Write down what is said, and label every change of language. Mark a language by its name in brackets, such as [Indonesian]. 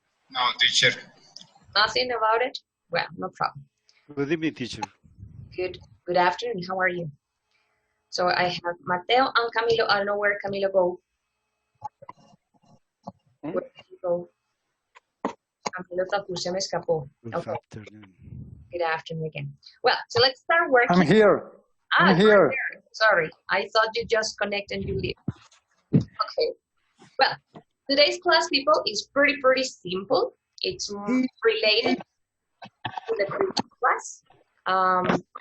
[English] No, teacher. Nothing about it? Well, no problem. Good evening, teacher. Good afternoon. How are you? So I have Mateo and Camilo. I don't know where Camilo go. Where did he go? [Spanish] Camilo Tapu se me escapó. [English] Good Okay. afternoon. Good afternoon again. Well, so let's start working. I'm here. I'm here. Sorry, I thought you just connected and you leave. Okay. Well, today's class, people, is pretty simple. It's related to the previous class.